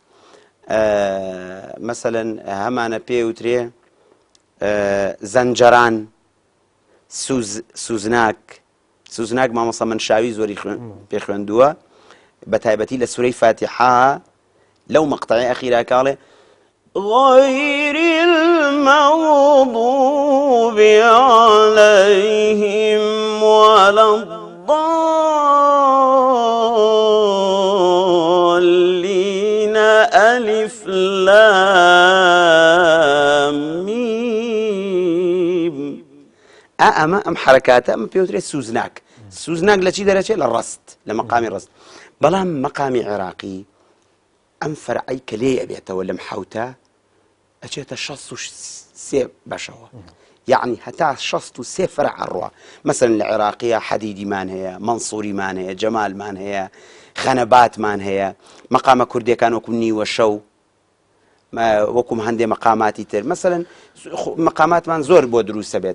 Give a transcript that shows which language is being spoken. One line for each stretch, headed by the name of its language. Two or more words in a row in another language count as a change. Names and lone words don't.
Central Kurdish: مەسەڵەن هەمانە پێوترێ زەنجەران سوزناک مامۆستا منشاوی زۆری پێ خوێندووە بە تایبەتی لە سورەی فاتحە لەو مەقتەعی ئەخیرا کاڵێ
Arabic: غير المغضوب عليهم ولا الضالين ألف لام ميم
Central Kurdish: ئەمە ئەم حرەکاتە ئەمە پێوترێت سوزناک لە چی دەرەچێت لە ڕەست لە مەقامی ڕەست بەڵام مەقامی عێراقی ئەم فەرعەی کە لێ ئەبێتەوە لەم حەوتە ئەچێتە 63 بەشەوە یعنی هەتا 63 فەرع ئەڕوا مەسەڵەن لە عێراقیە حەدیدیمان هەیە مەنسووریمان هەیە جەمالمان هەیە خەنەباتمان هەیە مەقامە کوردیەکان وەکو نیوە شەو وەکوم هەندێ مەقاماتی تر مەسەڵەن مەقاماتمان زۆر بۆ دروستە بێت